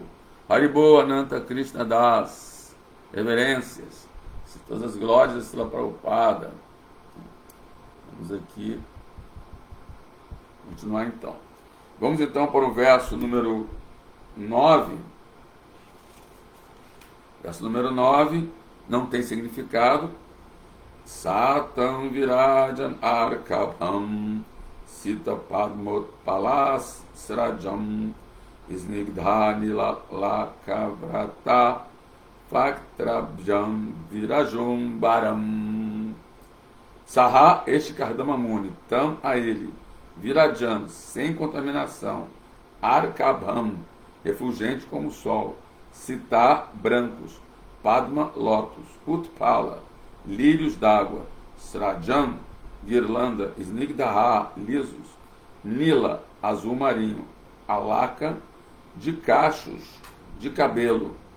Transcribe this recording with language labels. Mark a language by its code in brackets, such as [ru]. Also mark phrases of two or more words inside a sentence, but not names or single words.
[pt] Haribo Ananta Krishna Das, reverências, todas as glórias de Srila Prabhupada. Vamos aqui continuar então. Vamos então para o verso número 9. Verso número 9 não tem significado. [sa] Satam Virajan Arkabham Sita Padmopalas Srajam Snigdhani Lakavrata Faktrabjam Virajum Baram. [pt] Saha, este Kardama Muni, tam a ele, Virajan, sem contaminação, Arkabham, refulgente como o sol, Sita, brancos, Padma, lótus, Utpala, lírios d'água, Srajam, guirlanda, Snigdha, lisos, Nila, azul marinho, Alaka, de cachos de cabelo,